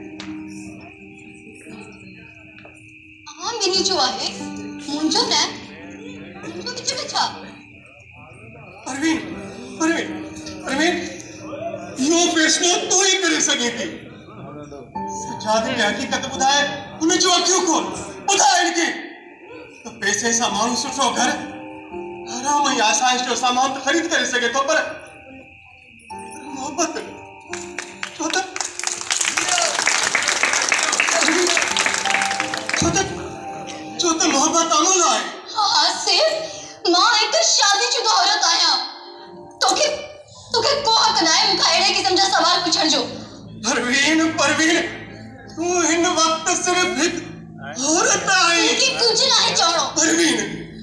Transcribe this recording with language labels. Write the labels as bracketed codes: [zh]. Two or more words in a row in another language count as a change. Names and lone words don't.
[sd] हाँ मिनी जो आहे मुंजो न मुंजो विच में छा परवीन परवीन परवीन यो फैसलो तू ही करे सके थी सजाद ने हकीकत ॿुधाए उन जो अखियूं खोल ॿुधाए इनके तो पैसे सां माण्हू सुठो घर आराम ऐं आसाइश जो सामान तो ख़रीद करे सके थो पर मोहब्बत छो त मोहब्बत अमल है हाँ सिर्फ मां एक शादीशुदा औरत आया तोखे तोखे को हक ना है मुखा अड़े किस्म जा सवाल पुछण जो। परवीन तू हिन वक्त सिर्फ एक औरत आई कि कुछ ना है चौड़ो। परवीन